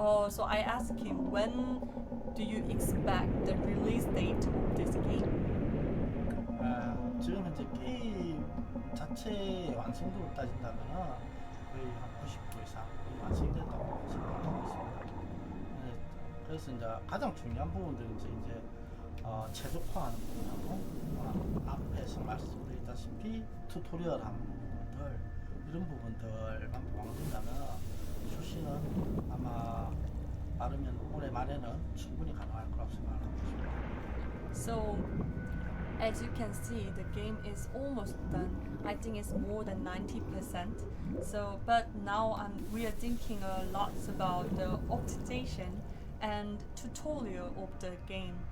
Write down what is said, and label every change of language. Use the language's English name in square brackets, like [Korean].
[English] So I asked him, when do you expect the release date of this game? [Korean] 지금 현재 게임 자체의 완성도를 따진다면은 거의 한 90% 이상 완성됐다고 생각하고 있습니다. 네, 그래서 이제 가장 중요한 부분들은 이제 최적화하는 부분하고 앞에서 말씀드렸다시피 튜토리얼 하는 부분들 이런 부분들만 보강된다면 출시는 아마 빠르면 올해 말에는 충분히 가능할 거라고 생각하고 있습니다. [English] So, as you can see, the game is almost done. I think it's more than 90%. So, but now we are thinking a lot about the optimization and tutorial of the game.